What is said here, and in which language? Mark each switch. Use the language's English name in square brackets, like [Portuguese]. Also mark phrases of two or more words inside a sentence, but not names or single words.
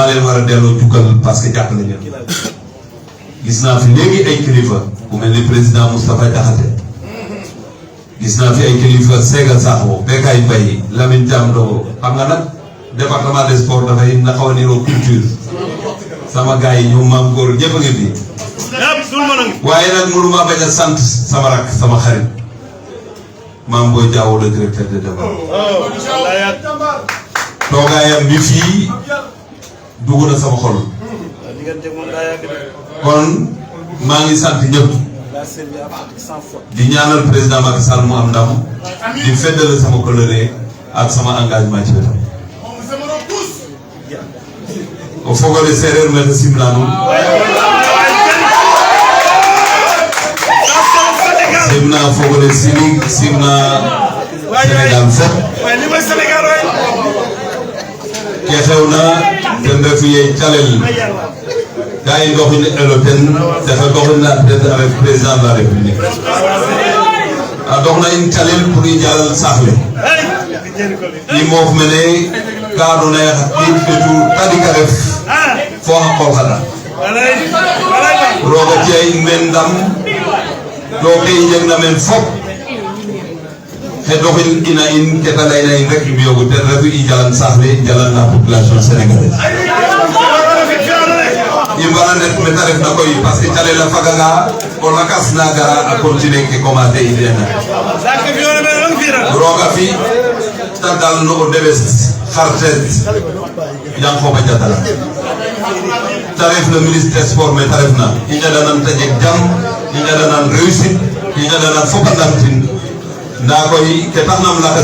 [Wolof] leen war a delloo jukkal [French] parce que [Wolof] jàpp nañu gis naa fi léegi ay kilifa ku mel ni président Moustapha Diakhaté gis naa fi ay kilifa Sega Sakho Bekay Mbaye Lamine Thiam Dogo xam nga nag [French] département des sports [Wolof] dafay na xaw a niroo culture sama gars yi ñoom maam góor ñëpp a ngi fi waaye nag mënuma bañ a sant sama rak sama xarit maam Boy Diaw [French] le directeur de développement [Wolof] toogaayam bi fii dugg na sama xol kon maa ngi sant ñëpp di ñaanal président Macky Sall mu am ndam di feddale sama coloré ak sama engagement ci wetam [Serer] o fogole séeréer mete simna nuun simna fogole sinig simna Sénégal fop ke xewna ten refu ye calel ka i ndoxin elo ten tefe doxin na peut-être [French] avec président de la République [Serer] a doxna in calel pour i jalal saax le i moof mene ka andoona yee xa qiid ɓetu tadik a ref fo xa qol xaɗa roog a ci'a in meen ndam to ke i njegna meen fop xe doxin ina in ke ta layna in rek i mbi'oogu ten refu i jalan saax le jalan [French] la population sénégalaise [Serer] i mbara ndet meta refna koy [French] parce que [Serer] calel a faganga o lakas na gara a continuer ke commencer i dena roga fi ta dal no o debes xartet Yankhoba Diattara ta ref [French] le ministre des sports [Serer] me ta refna i ñaɗanan ta jeg jam i ñaɗanan réussite i ñaɗanan fop a ndamtin nda koy ke taxnam laka